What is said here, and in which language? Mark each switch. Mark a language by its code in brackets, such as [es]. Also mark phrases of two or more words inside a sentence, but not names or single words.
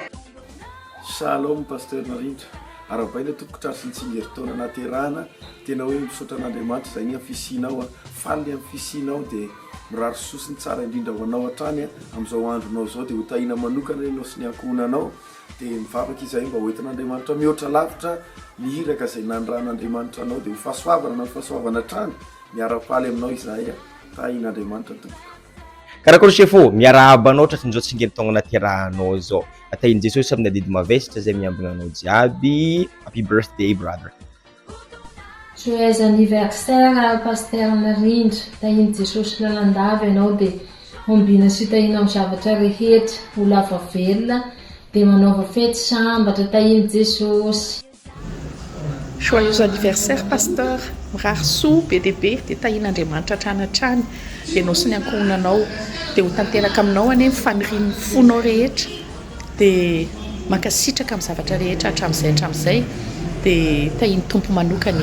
[mg] Shalom pasteur Narindra, arabaina tompoko sy ny tsingerin-taona naterahana tena hoe misaotra an'Andriamanitra izay ny amfisinao faly amin'ny fisinao dia mirary sosiny tsara indrindra ho anao hatrany amin'izao andronao zao dia ho tahina manokana ianao sy ny ankohonanao dia mivavaka izay mba hoentin'Andriamanitra mihoatra lavitra mihiraka izay nanondran'Andriamanitra anao dia ho fahasoavana na fahasoavana hatrany miara-paly aminao izahay tahin'Andriamanitra tompoko. Karakôry chefo miarahaba ohatrany izao tsingerin-taona naterahanao zao atahin'i Jesosy amin'ny adidy mavesatra izay miambina anao jiaby. [en] Happy birthday brother. [fr] Joyeux anniversaire pasteur [mg] Narindra, tahin'i Jesosy lalandava ianao dia ombina sy tahinao zavatra rehetra ho lava velona dia manaova fety sambatra tahin'i Jesosy. [fr] Joyeux anniversaire pasteur, [mg] mirary soa be dia be dia tahin'Andriamanitra hatrany hatrany dia anao sy ny ankohonanao dia ho tanteraka aminao anie mifanirian'ny fonao rehetra dia mankasitraka amin'ny zavatra rehetra hatramin'izay dia tahin'ny tompo manokany.